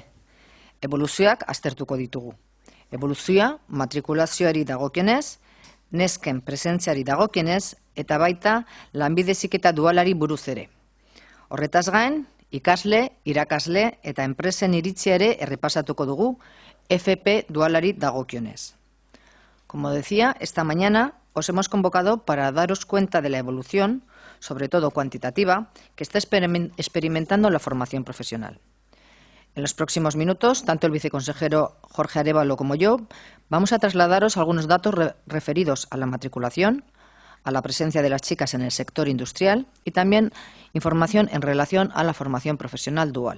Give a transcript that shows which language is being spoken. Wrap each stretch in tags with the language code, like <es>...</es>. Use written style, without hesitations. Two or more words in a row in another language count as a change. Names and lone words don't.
<eu>Eboluzioak aztertuko ditugu. Eboluzioa matrikulazioari dagokienez, nesken presentziari dagokienez eta baita lanbide heziketa dualari buruz ere. Horretaz gain, ikasle, irakasle eta enpresen iritzia ere errepasatuko dugu FP dualari dagokionez.</eu> <es>Como decía, esta mañana os hemos convocado para daros cuenta de la evolución, sobre todo cuantitativa, que está experimentando la formación profesional. En los próximos minutos, tanto el viceconsejero Jorge Arévalo como yo vamos a trasladaros algunos datos referidos a la matriculación, a la presencia de las chicas en el sector industrial y también información en relación a la formación profesional dual.</es>